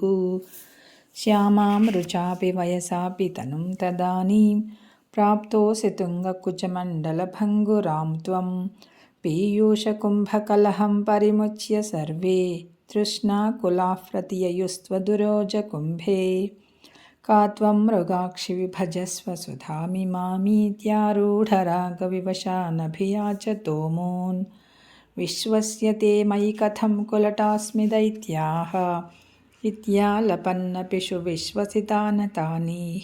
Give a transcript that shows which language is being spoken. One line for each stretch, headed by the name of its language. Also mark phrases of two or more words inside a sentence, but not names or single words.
Sanskrit: శ్యామాం రుచాపి వయసాపి తనుం తదానీం ప్రాప్తోసి తుంగకుచమండలభంగురాం త్వం. పీయూషకుంభకలహం పరిముచ్య సర్వే తృష్ణాకులాః ప్రతియయుస్త్వదురోజకుంభే. का त्वं मृगाक्षि विभजस्व सुधामिमामीत्यारूढरागविवशानभियाचतो मून्. विश्वस्य ते मयि कथं कुलटास्मि दैत्याः इत्यालपन्नपिषु विश्वसितानतानीः.